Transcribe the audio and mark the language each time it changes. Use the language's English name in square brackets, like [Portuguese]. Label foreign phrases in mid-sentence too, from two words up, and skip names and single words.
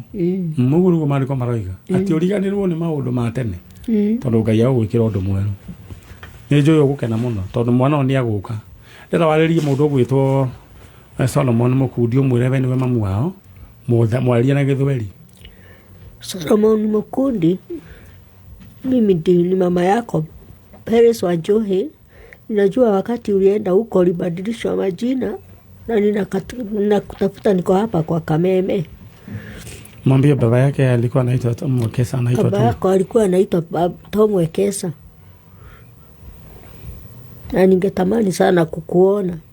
[Kikuyu] Mũguo nĩguo maandĩko maroiga atĩ ũriganĩrwo nĩ maũndũ ma tene tondũ Ngai agũgwĩkĩra ũndũ mwerũ. Nĩ njũĩ ũgũkena mũno tondũ mwana ũyũ nĩ agũka. Ndĩra warĩrie mũndũ ũgwĩtwo Solomon Mũkundi ũmwĩre we nĩwe mamu wao mwaria na Gĩthweri. [Swahili] Solomon Mũkundi mimi ni mama yako Peres wa Njohi. Ninajua wakati ulienda huko ulibadilishwa majina na ninakutafuta niko hapa kwa Kameme. Mwambie baba yake alikuwa anaitwa Tom Wekesa. Baba yako alikuwa anaitwa Tom Wekesa. Na ningetamani sana kukuona.